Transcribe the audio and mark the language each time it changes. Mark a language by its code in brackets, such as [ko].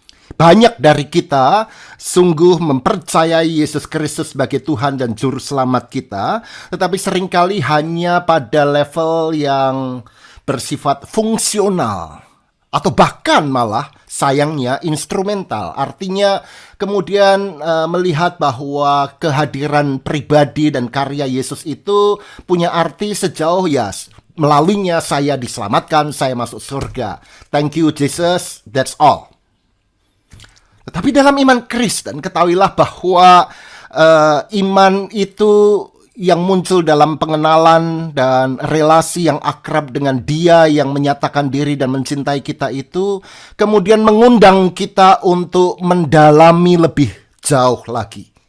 [id] Banyak dari kita sungguh mempercayai Yesus Kristus sebagai Tuhan dan Juru Selamat kita, tetapi seringkali hanya pada level yang bersifat fungsional, atau bahkan malah sayangnya instrumental. Artinya kemudian melihat bahwa kehadiran pribadi dan karya Yesus itu punya arti sejauh ya melaluinya saya diselamatkan, saya masuk surga. [en] Thank you Jesus, that's all. [id] Tetapi dalam iman Kristen ketahuilah bahwa iman itu yang muncul dalam pengenalan dan relasi yang akrab dengan Dia yang menyatakan diri dan mencintai kita itu, kemudian mengundang kita untuk mendalami lebih jauh lagi.